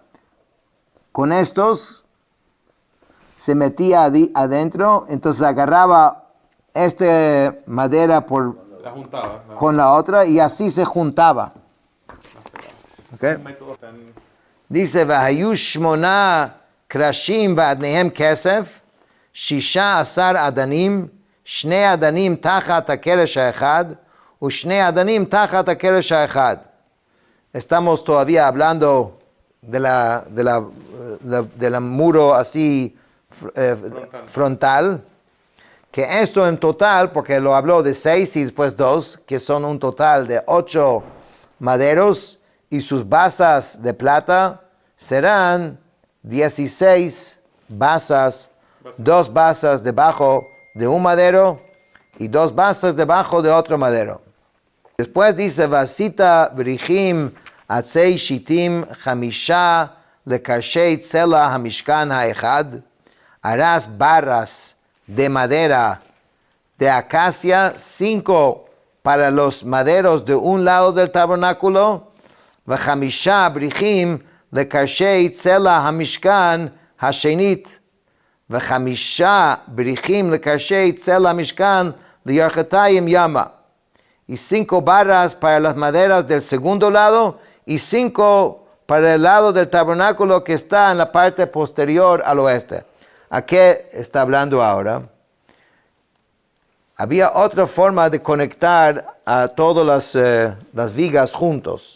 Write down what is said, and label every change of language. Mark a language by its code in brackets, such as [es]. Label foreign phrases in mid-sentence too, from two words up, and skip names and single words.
[es] Con estos se metía adentro, entonces agarraba esta madera la juntaba, ¿no? con la otra y así se juntaba. ¿Okay? Dice, [he] והיו 8 קרשים ועדניהם כסף, 16 אדנים, 2 אדנים תחת הקרש האחד, ו2 אדנים תחת הקרש האחד. [es] Estamos todavía hablando de la muro así frontal, que esto en total, porque lo habló de 6 y después 2, que son un total de 8 maderos, y sus basas de plata serán 16 basas, 2 basas debajo de un madero y 2 basas debajo de otro madero. Después dice, [he] ועשית בריחים עצי שטים חמשה לקרשי צלע המשכן האחד, [es] harás barras de madera de acacia, 5 para los maderos de un lado del tabernáculo, [he] וחמישה בריחים לקרשי צלע המשכן השנית, וחמישה בריחים לקרשי צלע המשכן לירכתיים ימה, [es] y 5 barras para las maderas del segundo lado, y 5 para el lado del tabernáculo que está en la parte posterior al oeste. ¿A qué está hablando ahora? Había otra forma de conectar a todas las vigas juntos.